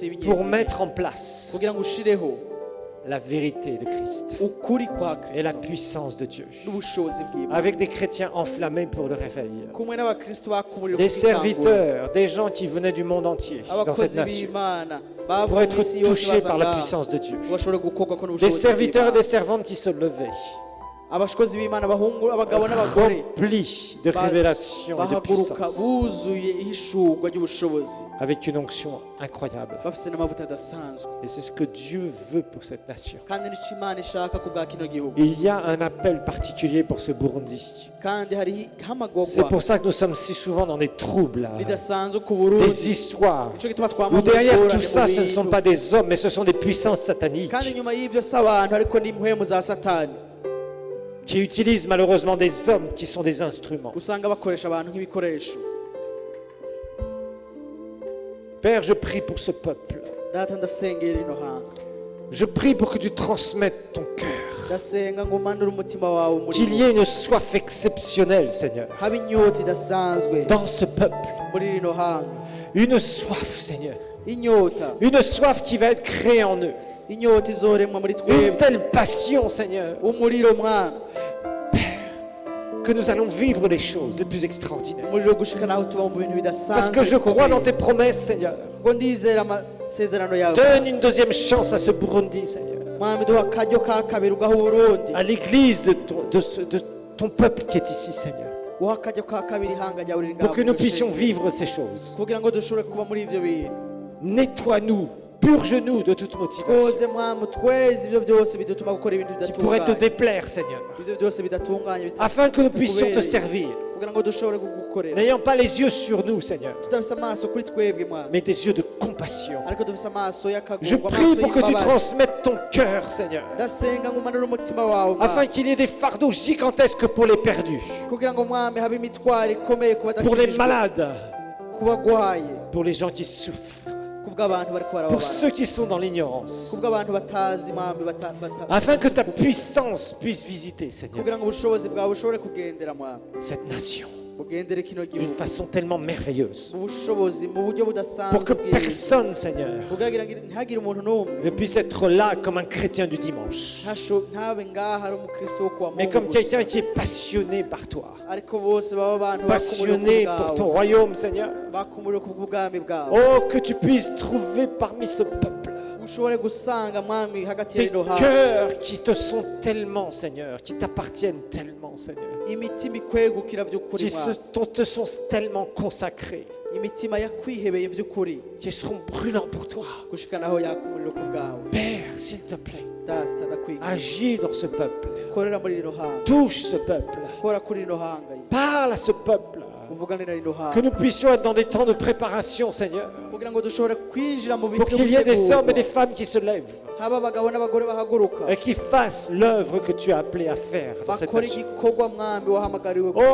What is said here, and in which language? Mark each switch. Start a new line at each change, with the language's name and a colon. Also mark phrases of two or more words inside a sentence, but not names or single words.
French: pour
Rundi: y'ibinyedini
French: mettre en place
Rundi: kugira ngo ushireho
French: la vérité de Christ
Rundi: ukuri kwa
French: et la
Rundi: kristo
French: puissance de Dieu.
Rundi: n'ubushobozi bw'imana
French: Avec des chrétiens enflammés pour le réveil.
Rundi: kumwe n'abakristo bakumurira
French: Des serviteurs, des gens qui venaient du monde entier dans cette
Rundi: abakozi
French: nation
Rundi: b'imana
French: pour
Rundi: bavuye
French: être
Rundi: mw'isi yose
French: touchés par la
Rundi: baza
French: puissance de Dieu.
Rundi: ngo bashobore gukorwako
French: Des
Rundi: n'ubushobozi
French: serviteurs et
Rundi: bw'Imana.
French: des servantes qui se levaient,
Rundi: abakozi b'imana abahungu abagabo n'abagore
French: remplis de révélation et de
Rundi: bahaguruka
French: puissance,
Rundi: buzuye ihishurwa ry'ubushobozi
French: avec une onction incroyable.
Rundi: bafise n'amavuta adasanzwe
French: Et c'est ce que Dieu veut pour cette nation.
Rundi: kandi nico imana ishaka ku bwa kino gihugu
French: Il y a un appel particulier pour ce Burundi.
Rundi: kandi hariho
French: C'est
Rundi: ihamagogwa
French: pour ça que nous sommes si souvent dans des troubles,
Rundi: ridasanzwe ku
French: des
Rundi: burundi
French: histoires,
Rundi: nico gituma
French: où
Rundi: twama
French: derrière
Rundi: mu
French: tout
Rundi: ngorane
French: ça,
Rundi: mu
French: ce ne sont
Rundi: bintu.
French: pas des hommes, mais ce sont des puissances sataniques
Rundi: kandi nyuma y'ivyo si abantu ariko ni impwemu za satani
French: qui utilisent malheureusement des hommes qui sont des instruments.
Rundi: usanga bakoresha abantu nk'ibikoresho
French: Père, je prie pour ce peuple.
Rundi: data ndasengera ino hanga
French: Je prie pour que tu transmettes ton cœur.
Rundi: ndasenga ngo umanure umutima wawe muri
French: Qu'il y ait une soif exceptionnelle, Seigneur,
Rundi: haba inyota idasanzwe
French: dans ce peuple.
Rundi: muri rino hanga
French: Une soif, Seigneur.
Rundi: inyota
French: Une soif qui va être créée en eux.
Rundi: inyota izoremwa muri
French: Une
Rundi: twebwe
French: telle passion, Seigneur,
Rundi: umuriro mwami
French: que nous allons vivre les choses les plus extraordinaires.
Rundi: umuriro gushika naho tuba mu bintu
French: Parce
Rundi: bidasanzwe
French: que je crois
Rundi: bikomeye.
French: dans tes promesses, Seigneur.
Rundi: kuko ndizera amasezerano yawe
French: Donne une deuxième chance à ce Burundi, Seigneur.
Rundi: mwami duha akaryo ka kabiri ugaha uburundi
French: À l'église de ton peuple qui est ici, Seigneur.
Rundi: uha akaryo ka kabiri ihanga ryawe riri
French: Pour
Rundi: ngaho
French: que nous
Rundi: mu
French: puissions
Rundi: rushengero.
French: vivre ces choses.
Rundi: kugira ngo dushobore kuba muri ivyo bintu
French: Nettoie-nous, purge-nous de toute motivation
Rundi: twoze mwami tweze ivyo byose bidutuma gukora ibintu
French: qui pourrait te
Rundi: bidatunganye
French: déplaire, Seigneur.
Rundi: ivyo byose bidatunganye
French: Afin que nous puissions te servir.
Rundi: kugira ngo dushobore kugukorera
French: N'ayant pas les yeux sur nous, Seigneur,
Rundi: tudafise amaso kuri twebwe mwami
French: mais des yeux de compassion.
Rundi: ariko dufise amaso
French: Je
Rundi: y'akagurwa
French: prie
Rundi: amaso
French: pour que tu
Rundi: y'imbabazi
French: transmettes ton cœur, Seigneur,
Rundi: ndasenga ngo umanure umutima wawe
French: afin
Rundi: mwami
French: qu'il y ait des fardeaux gigantesques pour les perdus,
Rundi: kugira ngo mwami habe imitwaro ikomeye ku
French: pour les
Rundi: badakijijwe
French: malades,
Rundi: ku bagwaye
French: pour les gens qui souffrent,
Rundi: ku bw'abantu bariko
French: pour
Rundi: barababara
French: ceux qui sont dans l'ignorance,
Rundi: ku bw'abantu batazi mwami
French: afin que ta puissance puisse visiter, Seigneur,
Rundi: kugira ngo ubushobozi bwawe bushobore kugendera mwami
French: cette nation
Rundi: bugendere kino
French: d'une
Rundi: gihugu
French: façon tellement merveilleuse,
Rundi: mu bushobozi mu buryo
French: pour
Rundi: budasanzwe
French: que
Rundi: bwiza.
French: personne, Seigneur,
Rundi: kugira ngo ntihagire umuntu n'umwe
French: ne puisse être là comme un chrétien du dimanche,
Rundi: ntabe ngaha ari umukristo wo kuwa
French: mais
Rundi: Mungu
French: comme
Rundi: gusa.
French: quelqu'un qui est passionné par toi,
Rundi: ariko bose baba abantu
French: passionné pour ton royaume, Seigneur.
Rundi: bakumuriwe ku bw'ubwami bwawe
French: Oh, que tu puisses trouver parmi ce peuple
Rundi: ushobore gusanga mwami hagati ya
French: des
Rundi: rino hanga
French: cœurs qui te sont tellement, Seigneur, qui t'appartiennent tellement, Seigneur,
Rundi: imitima ikwegukira by'ukuri
French: qui
Rundi: mwami
French: te sont tellement consacrés,
Rundi: imitima yakwihebeye by'ukuri
French: qui seront brûlants pour toi.
Rundi: gushika naho yakumuriro ku bwawe
French: Père, s'il te plaît,
Rundi: data ndakwinginze
French: agis dans ce peuple,
Rundi: korera muri rino hanga
French: touche ce peuple,
Rundi: kora kuri rino hanga
French: parle à ce peuple,
Rundi: uvuganira rino
French: que
Rundi: hanga
French: nous puissions être dans des temps de préparation, Seigneur,
Rundi: kugira ngo dushobore kwinjira mu bintu
French: pour qu'il y ait des hommes et des
Rundi: gutegurwa.
French: femmes qui se lèvent
Rundi: haba abagabo n'abagore bahaguruka
French: et qui fassent l'œuvre que tu as appelé à faire dans cette
Rundi: bakora
French: nation.
Rundi: igikorwa mwami wahamagariwe gukora